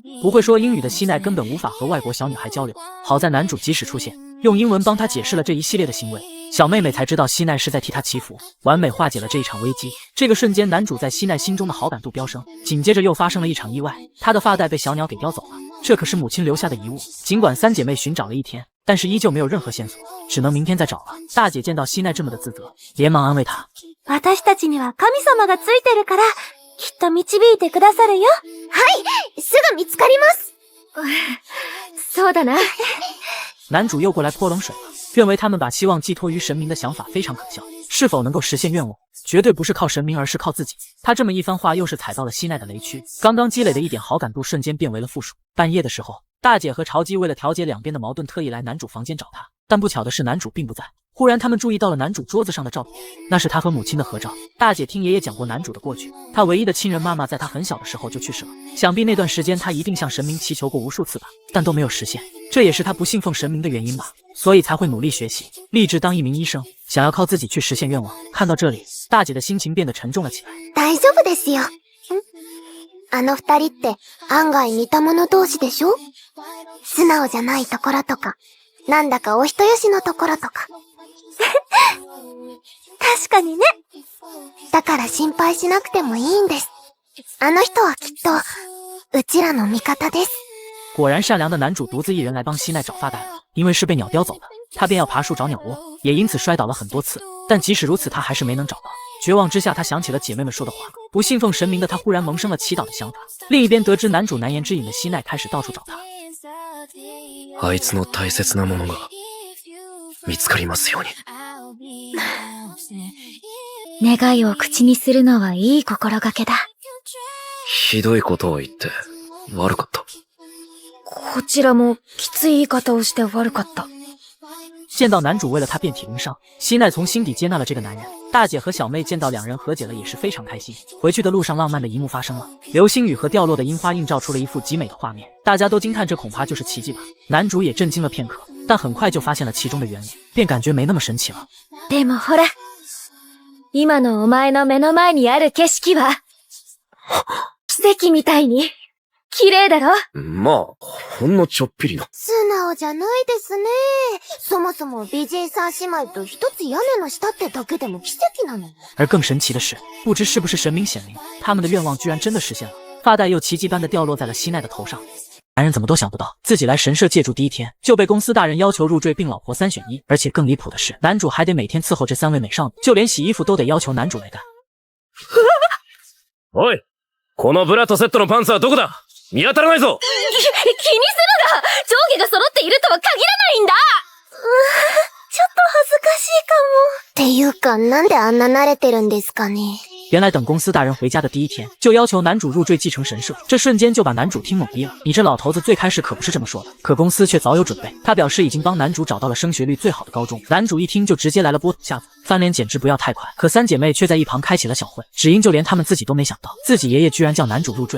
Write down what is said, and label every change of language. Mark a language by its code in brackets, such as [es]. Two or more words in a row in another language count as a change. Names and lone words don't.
[zh] 不会说英语的希奈根本无法和外国小女孩交流，好在男主及时出现，用英文帮她解释了这一系列的行为，小妹妹才知道希奈是在替她祈福，完美化解了这一场危机。这个瞬间，男主在希奈心中的好感度飙升。紧接着又发生了一场意外，她的发带被小鸟给叼走了，这可是母亲留下的遗物。尽管3姐妹寻找了一天， 但是依旧没有任何线索，只能明天再找了。大姐见到希奈这么的自责，连忙安慰她： [ja] 私たちには神様がついてるから、きっと導いてくださるよ。はい、すぐ見つかります。そうだな。 [zh] 男主又过来泼冷水了，认为他们把希望寄托于神明的想法非常可笑，是否能够实现愿望，绝对不是靠神明，而是靠自己。他这么一番话，又是踩到了希奈的雷区，刚刚积累的一点好感度瞬间变为了负数。半夜的时候，大姐和潮姬为了调解两边的矛盾，特意来男主房间找他，但不巧的是男主并不在。忽然他们注意到了男主桌子上的照片，那是他和母亲的合照。大姐听爷爷讲过男主的过去，他唯一的亲人妈妈在他很小的时候就去世了，想必那段时间他一定向神明祈求过无数次吧，但都没有实现，这也是他不信奉神明的原因吧，所以才会努力学习，立志当一名医生，想要靠自己去实现愿望。看到这里，大姐的心情变得沉重了起来。 [ja] 大丈夫ですよ。あの二人って案外似た者同士でしょ？素直じゃないところとか、なんだかお人よしのところとか。確かにね。だから心配しなくてもいいんです。あの人はきっとうちらの味方です。 [zh] 果然善良的男主独自一人来帮希奈找发带了，因为是被鸟叼走的，他便要爬树找鸟窝，也因此摔倒了很多次。但即使如此，他还是没能找到。绝望之下，他想起了姐妹们说的话，不信奉神明的他忽然萌生了祈祷的想法。另一边得知男主难言之隐的希奈开始到处找他。 [ja] あいつの大切なものが見つかりますように。願いを口にするのはいい心がけだ。ひどいことを言って悪かった。こちらもきつい言い方をして悪かった。 [zh] 见到男主为了他遍体鳞伤，希奈从心底接纳了这个男人。大姐和小妹见到两人和解了，也是非常开心。回去的路上，浪漫的一幕发生了，流星雨和掉落的樱花映照出了一幅极美的画面，大家都惊叹这恐怕就是奇迹吧。男主也震惊了片刻，但很快就发现了其中的原理，便感觉没那么神奇了。 [ja] でもほら、今のお前の目の前にある景色は奇跡みたいに綺麗だろ？まあ、ほんのちょっぴりの。素直じゃないですね。そもそも美人三姉妹と一つ屋根の下ってだけでも奇跡なの。 [zh] 而更神奇的是，不知是不是神明显灵，他们的愿望居然真的实现了，发带又奇迹般的掉落在了希奈的头上。男人怎么都想不到，自己来神社借住第一天就被公司大人要求入赘并老婆3选1，而且更离谱的是，男主还得每天伺候这3位美少女，就连洗衣服都得要求男主来干。 [ja] おい、このブラとセットのパンツはどこだ？見当たらないぞ。気にするな！上下が揃っているとは限らないんだ！ちょっと恥ずかしいかも。っていうか、なんであんな慣れてるんですかね。 [zh] 原来等公司大人回家的第一天，就要求男主入赘继承神社，这瞬间就把男主听懵逼了。你这老头子最开始可不是这么说的，可公司却早有准备，他表示已经帮男主找到了升学率最好的高中。男主一听就直接来了波土下座，翻脸简直不要太快。可三姐妹却在一旁开启了小会，只因就连他们自己都没想到，自己爷爷居然叫男主入赘。